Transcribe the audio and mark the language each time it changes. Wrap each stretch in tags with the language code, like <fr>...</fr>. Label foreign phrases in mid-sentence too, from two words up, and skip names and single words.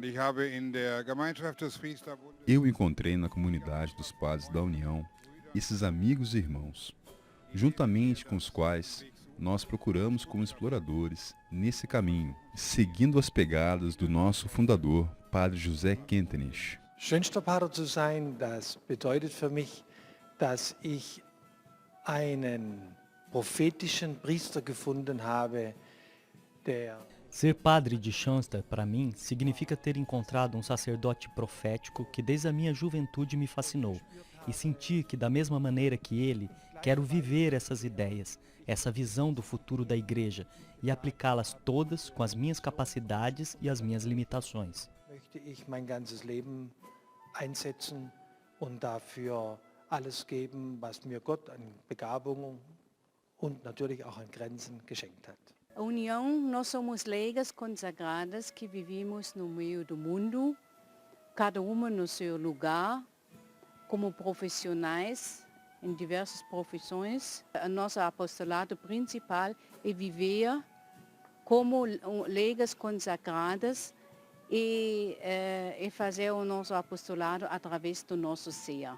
<pt>Eu encontrei na comunidade dos padres da União esses amigos e irmãos, juntamente com os quais nós procuramos como exploradores nesse caminho, seguindo as pegadas do nosso fundador, Padre José Kentenich.</pt> <de>Schoenstappater zu sein, das bedeutet für mich, dass ich einen prophetischen Priester gefunden habe, der...</de> <pt>Ser padre de Schoenstatt, para mim, significa ter encontrado um sacerdote profético que desde a minha juventude me fascinou, e sentir que, da mesma maneira que ele, quero viver essas ideias, essa visão do futuro da Igreja e aplicá-las todas com as minhas capacidades e as minhas limitações.</pt> <de>Möchte ich mein ganzes Leben einsetzen und dafür alles geben, was mir Gott an Begabungen und natürlich auch an Grenzen geschenkt hat.</de> <pt>A União, nós somos leigas consagradas que vivemos no meio do mundo, cada uma no seu lugar, como profissionais em diversas profissões. O nosso apostolado principal é viver como leigas consagradas e fazer o nosso apostolado através do nosso ser.</pt>